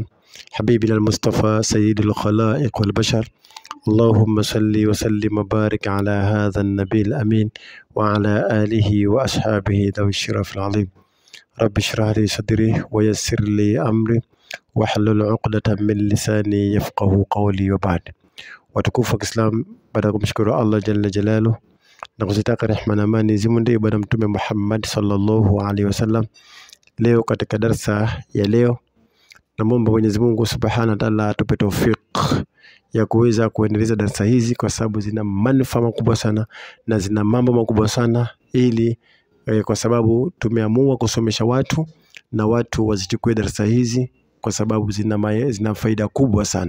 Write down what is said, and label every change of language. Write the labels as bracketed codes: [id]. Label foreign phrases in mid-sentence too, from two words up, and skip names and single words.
[ar] حبيبنا المصطفى سيد الخلائق والبشر. اللهم صل وسلم وبارك على هذا النبي الأمين وعلى آله وأصحابه ذوي الشرف العظيم. رب اشرح لي صدري ويسر لي أمري واحلل عقدة من لساني يفقهوا قولي وبعد. [sw] Watukufu wa Kiislam, baada ya kumshukuru Allah [ar] جل جلاله [sw] na kuzitaka rehema na amani zimwendee bwana mtume Muhammad [ar] صلى الله عليه وسلم. [sw] Leo katika darsa ya leo, namuomba Mwenyezi Mungu [ar] سبحانه وتعالى [sw] atupe tawfik ya kuweza kuendeleza darsa hizi, kwa sababu zina manufaa makubwa sana na zina mambo makubwa sana, ili kwa sababu tumeamua kusomesha watu na watu wazichukue darsa hizi kwa sababu zina faida kubwa sana.